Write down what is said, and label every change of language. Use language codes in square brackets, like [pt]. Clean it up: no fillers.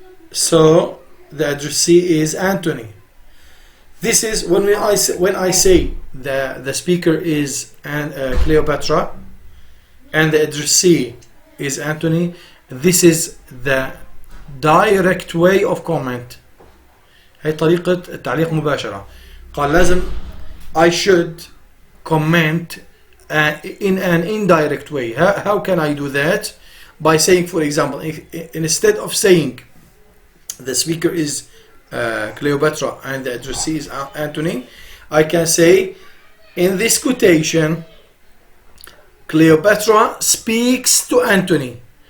[en] So the addressee is Anthony. This is when I say the speaker is Cleopatra and the addressee is Anthony. This is the direct way of comment. [ar] هي طريقة التعليق مباشرة. قال لازم [en] I should comment in an indirect way. How can I do that? By saying, for example, instead of saying the speaker is Cleopatra and the addressee is Anthony, I can say in this quotation Cleopatra speaks to Anthony.